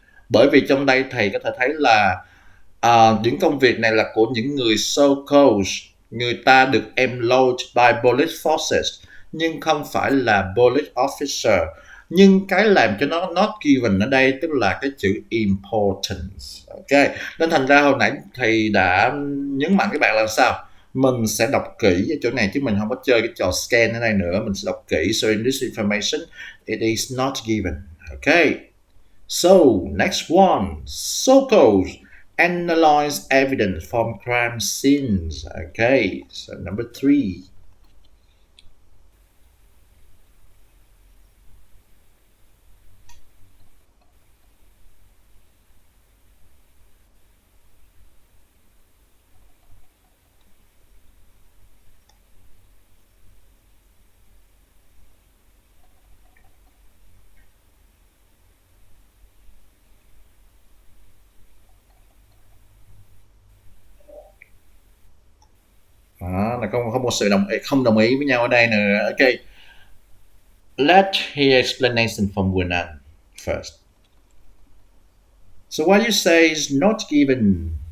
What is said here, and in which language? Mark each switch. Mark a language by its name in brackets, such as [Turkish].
[Vietnamese] Bởi vì trong đây thầy có thể thấy là những công việc này là của những người so-called, người ta được [English] employed by police forces, [Vietnamese] nhưng không phải là [English] police officer. [Vietnamese] Nhưng cái làm cho nó not given ở đây tức là cái chữ importance. Ok, nên thành ra hồi nãy thầy đã nhấn mạnh các bạn là sao mình sẽ đọc kỹ ở chỗ này chứ mình không có chơi cái trò scan ở đây nữa, mình sẽ đọc kỹ. [English] So in this information it is not given. Okay, so next one, SOCOs analyze evidence from crime scenes. Okay, so number 3. [Vietnamese] Đó, là không một sự không đồng ý với nhau ở đây nữa. [English] Ok, let's hear explanation from Gunan first. So what you say is not given.